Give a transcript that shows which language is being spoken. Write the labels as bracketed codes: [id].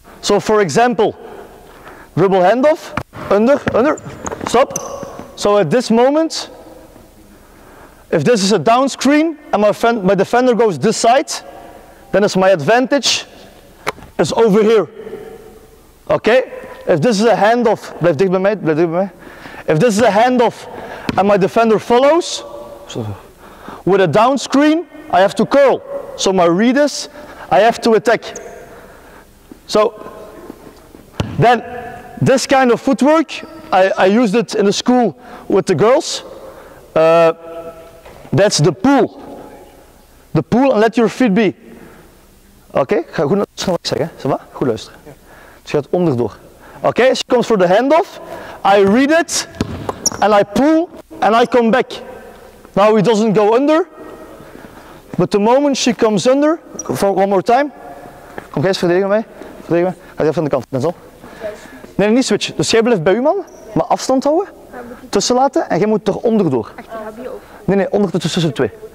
[en] So for example, dribble handoff, under, stop. So at this moment, if this is a down screen and my defender goes this side, then it's my advantage is over here. Okay? If this is a handoff, [nl] blijf dicht bij mij. [en] If this is a handoff and my defender follows, with a down screen, I have to curl. So my read is, I have to attack. So then this kind of footwork, I used it in the school with the girls. That's the pull. The pull and let your feet be. [nl] Oké, ga goed luisteren wat ik zeg, hè. [fr] Ça va? [nl] Goed luisteren. Dus je gaat onderdoor. [en] Oké, she comes for the handoff. I read it and I pull and I come back. Now he doesn't go under. But the moment she comes under, for one more time. [nl] Kom Gijs, verdedigen mij. Verdedigen mij. Ga even aan de kant, dat is al. Nee, niet switchen. Dus jij blijft bij uw man, maar afstand houden. Tussen laten en jij moet er onderdoor. Nee, onder tussen de twee.